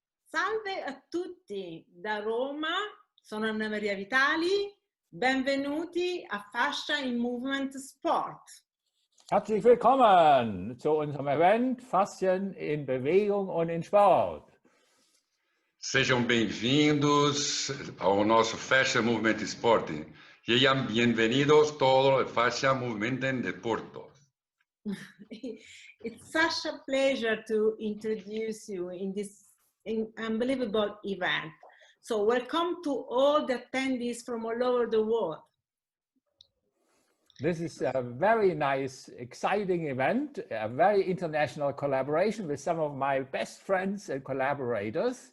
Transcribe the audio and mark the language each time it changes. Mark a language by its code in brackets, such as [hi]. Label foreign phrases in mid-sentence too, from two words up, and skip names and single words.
[it] Salve a tutti da Roma, sono Anna Maria Vitali, benvenuti a Fascia in Movement Sport. [de] Herzlich willkommen zu unserem Event Faszien in Bewegung und in Sport. [pt] Sejam bem-vindos ao nosso Fascia Movement Sport. [es] Sejam bienvenidos todos al Fascia Movement en Deportes. [en] It's such a pleasure to introduce you in this unbelievable event. So welcome to all the attendees from all over the world. This is a very nice, exciting event, a very international collaboration with some of my best friends and collaborators.